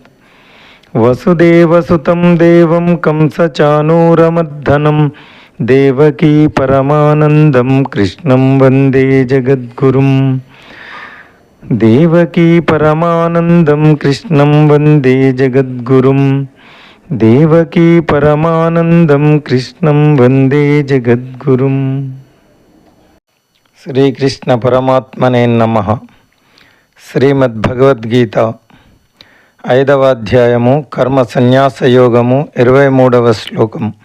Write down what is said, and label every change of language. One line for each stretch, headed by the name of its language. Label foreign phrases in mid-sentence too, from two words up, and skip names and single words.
Sanskrit: वसुदेवसुतं देवं कंसचानूरमर्दनं देवकी परमानन्दं कृष्णं वन्दे जगद्गुरुं. देवकी परमानन्दं कृष्णं वन्दे जगद्गुरुं. దేవకీ పరమానందం కృష్ణం వందే జగద్గురుం. శ్రీకృష్ణ పరమాత్మనే నమః.
Telugu: శ్రీమద్భగవద్గీత 5వ అధ్యాయము కర్మ సన్యాస యోగము 23వ శ్లోకం.